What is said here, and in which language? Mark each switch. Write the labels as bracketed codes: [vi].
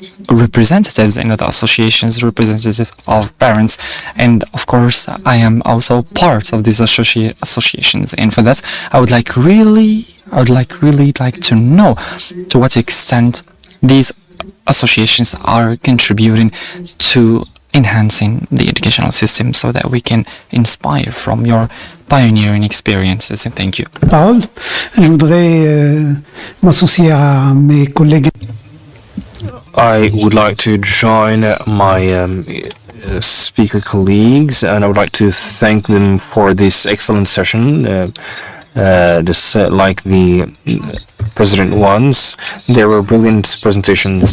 [en] representatives in the associations, representatives of parents, and of course I am also part of these associations, and for that I would really like to know to what extent these associations are contributing to enhancing the educational system, so that we can inspire from your pioneering experiences. And thank you. [fr] Je voudrais m'associer à mes collègues. [en] I would like to join my speaker colleagues, and I would like to thank them for this excellent session. Just like the President ones, there were brilliant presentations.